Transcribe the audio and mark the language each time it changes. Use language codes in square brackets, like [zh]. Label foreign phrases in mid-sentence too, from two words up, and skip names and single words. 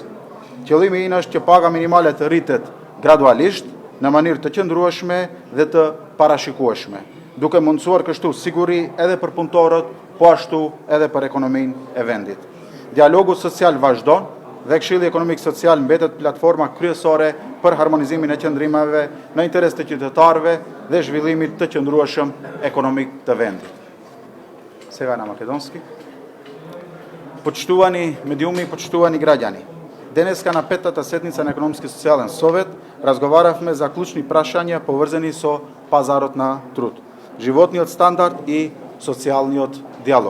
[sq] Qëllimi i është që paga minimale të rritet gradualisht, në mënyrë të qëndrueshme dhe të parashikueshme, duke mundësuar kështu siguri edhe për punëtorët, po ashtu edhe për ekonominë e vendit. Dialogu social vazhdon dhe Këshilli Ekonomik Social mbetet platforma kryesore për harmonizimin e qëndrimeve në interes të qytetarëve dhe zhvillimit të qëndrueshëm ekonomik të vendit. [mk] Сега на македонски. Почитувани медиуми, почитувани граѓани. Денеска на петтата седница на Економски и социјален совет разговаравме за клучни прашања поврзани со пазарот на труд, животниот стандард и социјалниот диалог.